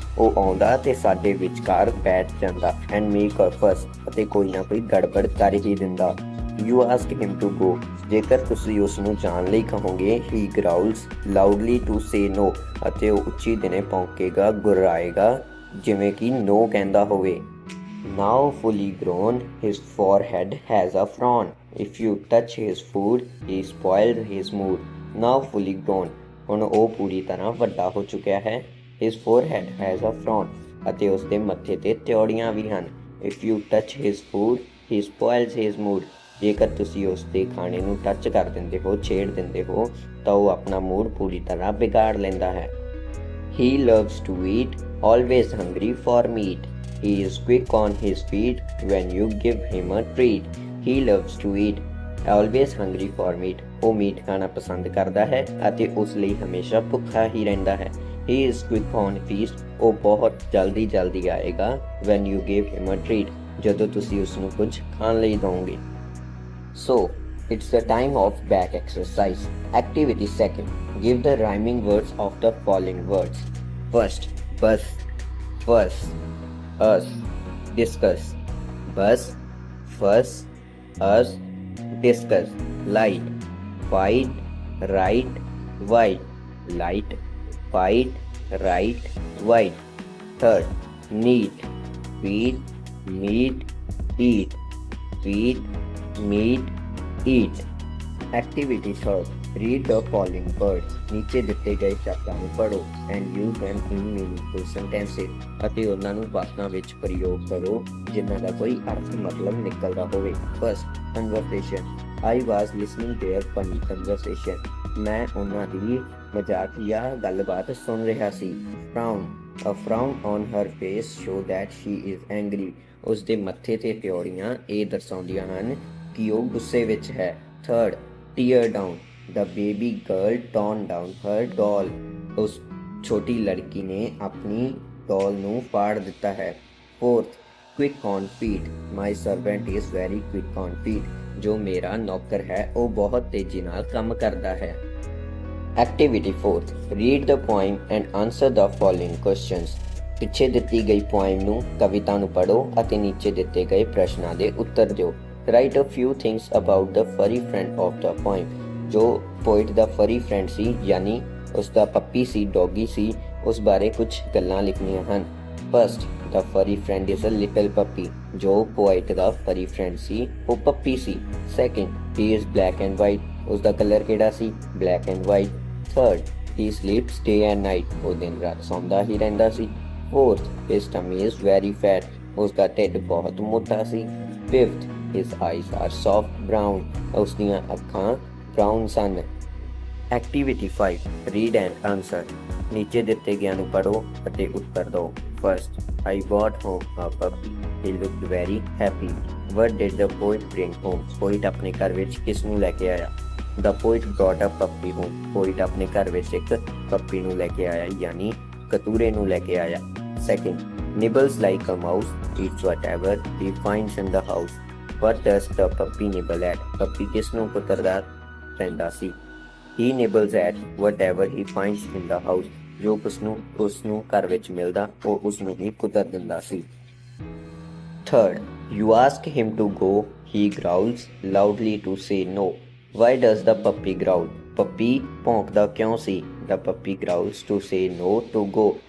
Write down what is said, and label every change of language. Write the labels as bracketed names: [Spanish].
[Punjabi] ਉਹ ਆਉਂਦਾ ਤੇ ਸਾਡੇ ਵਿਚਕਾਰ ਬੈਠ ਜਾਂਦਾ। [English] And make a fuss, [Punjabi] ਅਤੇ ਕੋਈ ਨਾ ਕੋਈ ਗੜਬੜ ਕਰ ਹੀ ਦਿੰਦਾ। [English] You ask him to go, [Punjabi] ਜੇਕਰ ਤੁਸੀਂ ਉਸ ਨੂੰ ਜਾਣ ਲਈ ਕਹੋਗੇ। [English] He growls loudly to say no, [Punjabi] ਅਤੇ ਉਹ ਉੱਚੀ ਦਿਨੇ ਭੌਂਕੇਗਾ, ਗੁਰਰਾਏਗਾ, ਜਿਵੇਂ ਕਿ no ਕਹਿੰਦਾ ਹੋਵੇ। [English] Now fully grown, his forehead has a frown. If you touch his food, he spoils his mood. Now fully grown, [Punjabi] ਹੁਣ ਉਹ ਪੂਰੀ ਤਰ੍ਹਾਂ ਵੱਡਾ ਹੋ ਚੁੱਕਿਆ ਹੈ। [English] His forehead has a frown, [Punjabi] ਅਤੇ ਉਸ ਦੇ ਮੱਥੇ ਤੇ ਤਿਉੜੀਆਂ ਵੀ ਹਨ। [English] If you touch his food, he spoils his mood. [Punjabi] ਜੇਕਰ ਤੁਸੀਂ ਉਸ ਦੇ ਖਾਣੇ ਨੂੰ ਟੱਚ ਕਰ ਦਿੰਦੇ ਹੋ, ਛੇੜ ਦਿੰਦੇ ਹੋ, ਤਾਂ ਉਹ ਆਪਣਾ ਮੂਡ ਪੂਰੀ ਤਰ੍ਹਾਂ ਵਿਗਾੜ ਲੈਂਦਾ ਹੈ। [English] He loves to eat, always hungry for meat. He is quick on his feet when you give him a treat. He loves to eat, always hungry for meat. [Punjabi] ਉਹ ਮੀਟ ਖਾਣਾ ਪਸੰਦ ਕਰਦਾ ਹੈ ਅਤੇ ਉਸ ਲਈ ਹਮੇਸ਼ਾ ਭੁੱਖਾ ਹੀ ਰਹਿੰਦਾ ਹੈ। [English] He is quick on feast, [Punjabi] ਉਹ ਬਹੁਤ ਜਲਦੀ ਆਏਗਾ। [English] When you give him a treat, [Punjabi] ਜਦੋਂ ਤੁਸੀਂ ਉਸ ਨੂੰ ਕੁਝ ਖਾਣ ਲਈ ਦਿਓਗੇ। [English] So, it's the time of back exercise. Activity second. Give the rhyming words of the following words. First, bus, fuss, us, discuss. Bus, fuss, us, discuss. Light, fight, right, white. Light, fight, right, white. Third, neat, feed, meet, eat. Feed, meet, eat. Activity third. Read the following words. [Punjabi] ਨੀਚੇ ਦਿੱਤੇ ਗਏ ਸ਼ਬਦਾਂ ਨੂੰ ਪੜ੍ਹੋ [English] and use them in meaningful sentences, [Punjabi] ਅਤੇ ਉਹਨਾਂ ਨੂੰ ਵਾਕਾਂ ਵਿੱਚ ਪ੍ਰਯੋਗ ਕਰੋ ਜਿਨ੍ਹਾਂ ਦਾ ਕੋਈ ਅਰਥ ਮਤਲਬ ਨਿਕਲਦਾ ਹੋਵੇ। [English] First, conversation. I was listening their funny conversation. [Punjabi] ਮੈਂ ਉਹਨਾਂ ਦੀ ਮਜ਼ਾਕੀਆ ਗੱਲਬਾਤ ਸੁਣ ਰਿਹਾ ਸੀ। [English] Frown. A frown on her face show that she is angry. [Punjabi] ਉਸ ਦੇ ਮੱਥੇ ਤੇ ਤਿਉੜੀਆਂ ਇਹ ਦਰਸਾਉਂਦੀਆਂ ਹਨ ਕਿ ਉਹ ਗੁੱਸੇ ਵਿੱਚ ਹੈ। [English] Third, tear down. The baby girl torn down her doll. [Punjabi] ਉਸ ਛੋਟੀ ਲੜਕੀ ਨੇ ਆਪਣੀ ਡੋਲ ਨੂੰ ਫਾੜ ਦਿੱਤਾ ਹੈ। [English] Fourth, quick on feet. My servant is very quick on feet. [Punjabi] ਜੋ ਮੇਰਾ ਨੌਕਰ ਹੈ ਉਹ ਬਹੁਤ ਤੇਜ਼ੀ ਨਾਲ ਕੰਮ ਕਰਦਾ ਹੈ। [English] Activity 4. Read the poem and answer the following questions. [Punjabi] ਪਿੱਛੇ ਦਿੱਤੀ ਗਈ ਪੋਇਮ ਨੂੰ ਕਵਿਤਾ ਨੂੰ ਪੜ੍ਹੋ ਅਤੇ ਨੀਚੇ ਦਿੱਤੇ ਗਏ ਪ੍ਰਸ਼ਨਾਂ ਦੇ ਉੱਤਰ ਦਿਓ। [English] Write a few things about the furry friend of the poem. [Punjabi] ਜੋ ਪੋਇਟ ਦਾ ਫਰੀ ਫਰੈਂਡ ਸੀ ਯਾਨੀ ਉਸ ਦਾ ਪੱਪੀ ਸੀ, ਡੌਗੀ ਸੀ, ਉਸ ਬਾਰੇ ਕੁਝ ਗੱਲਾਂ ਲਿਖਣੀਆਂ ਹਨ। [English] First, the furry friend is a little puppy. [Punjabi] ਜੋ ਪੋਇਟ ਦਾ ਫਰੀ ਫਰੈਂਡ ਸੀ ਉਹ ਪੱਪੀ ਸੀ। [English] Second, he is black and white. [Punjabi] ਉਸ ਦਾ ਕਲਰ ਕਿਹੜਾ ਸੀ? [English] Black and white. Third, he sleeps day and night. [Punjabi] ਉਹ ਦਿਨ ਰਾਤ ਸੌਂਦਾ ਹੀ ਰਹਿੰਦਾ ਸੀ। [English] Fourth, his tummy is very fat. [Punjabi] ਉਸ ਦਾ ਢਿੱਡ ਬਹੁਤ ਮੋਟਾ ਸੀ। [English] Fifth, his eyes are soft brown. [Punjabi] ਉਸ ਦੀਆਂ ਅੱਖਾਂ brown son. [English] Activity 5. Read and answer. [Punjabi] ਨੀਚੇ ਦਿੱਤੇ ਗਿਆ ਨੂੰ ਪੜ੍ਹੋ ਅਤੇ ਉੱਤਰ ਦਿਓ। [English] First, I brought home a puppy. He looked very happy. What did the poet bring home? [Punjabi] Poet ਆਪਣੇ ਘਰ ਵਿੱਚ ਕਿਸ ਨੂੰ ਲੈ ਕੇ ਆਇਆ? [English] The poet brought a puppy home. [Punjabi] Poet ਆਪਣੇ ਘਰ ਵਿੱਚ ਇੱਕ ਪੱਪੀ ਨੂੰ ਲੈ ਕੇ ਆਇਆ ਯਾਨੀ ਕਤੂਰੇ ਨੂੰ ਲੈ ਕੇ ਆਇਆ। [English] Second, nibbles like a mouse. Eats whatever he finds in the house. What does the puppy nibble at? [Punjabi] ਪੱਪੀ ਕਿਸ ਨੂੰ ਕੁਤਰਦਾ ਰਹਿੰਦਾ ਸੀ? [English] He nibbles at whatever he finds in the house. [Punjabi] ਜੋ ਉਸ ਨੂੰ ਘਰ ਵਿੱਚ ਮਿਲਦਾ ਉਹ ਉਸ ਨੂੰ ਹੀ ਕੁਤਰ ਦਿੰਦਾ ਸੀ। [English] Third, you ask him to go. He growls loudly to say no. Why does the puppy growl? [Punjabi] ਪੱਪੀ ਭੌਂਕਦਾ ਕਿਉਂ ਸੀ? [English] The puppy growls to say no to go.